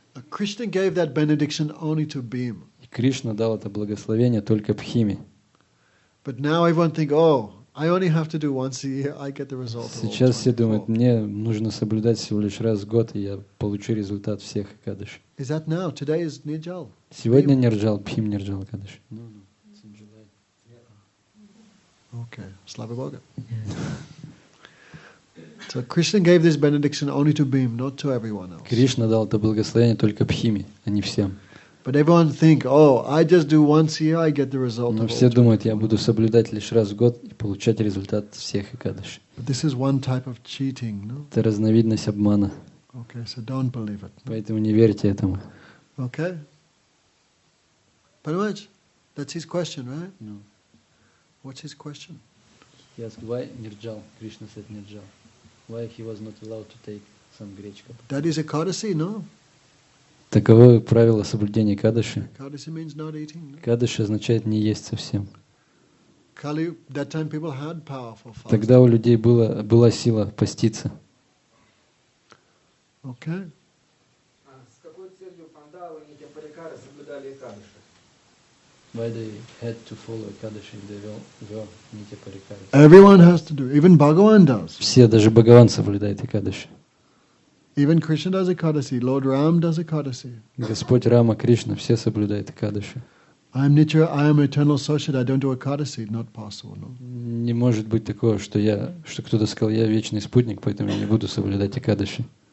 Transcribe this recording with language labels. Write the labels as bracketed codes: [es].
[en] Krishna gave that benediction only to Bhim. [ru] И Кришна дал это благословение только Бхиме. [en] But now everyone think, oh, I only have to do once a year, I get the result of all [ru] Сейчас все [en] 24. [ru] думают, мне нужно соблюдать всего лишь раз в год, и я получу результат всех Экадаши. [en] Is that now? Today is Nirjal. [ru] Сегодня Нирджал, Бхим Нирджал Экадаши. [en] Okay, [ru] Slava Boga. [en] So Krishna gave this benediction only to Bhim, not to everyone else. [ru] Кришна дал это благословение только Бхиме, а не всем. [en] But everyone think, oh, I just do once a year, I get the result [ru] Но [en] of [ru] все [en] all [ru] думают, [en] 24. [ru] я буду соблюдать лишь раз в год и получать результат всех Экадаши. [en] But this is one type of cheating, no? [ru] Это разновидность обмана, [en] Okay, so don't believe it. [ru] поэтому не верьте этому. [en] Okay? Pretty much. That's his question, right? No. What's his question? He asked why Nirjal, Krishna said Nirjal. Why he was not allowed to take some grechka. That is Ekadasi, no? [ru] Таково правило соблюдения Экадаши. [en] Ekadasi means not eating, no? [ru] Экадаши означает не есть совсем. [en] Kali, that time people had power for fasting. [ru] Тогда у людей была сила поститься. [en] Okay? [ru] С какой целью пандавы и Нитьяпарикары соблюдали Экадаши? [en] Why they had to follow Экадаши if they were Нитьяпарикары? Everyone has to do. Even Bhagavan does. [ru] Все, даже Бхагаван соблюдает Экадаши. [en] Even Krishna does Ekadasi. Lord Ram does Ekadasi. [ru] Господь Рама, Кришна, все соблюдают Экадаши. [en] I am Nitya, I am eternal associate, I don't do Ekadasi. Not possible, no? [ru] Не может быть такого, что кто-то сказал, я вечный спутник, поэтому я не буду соблюдать Экадаши.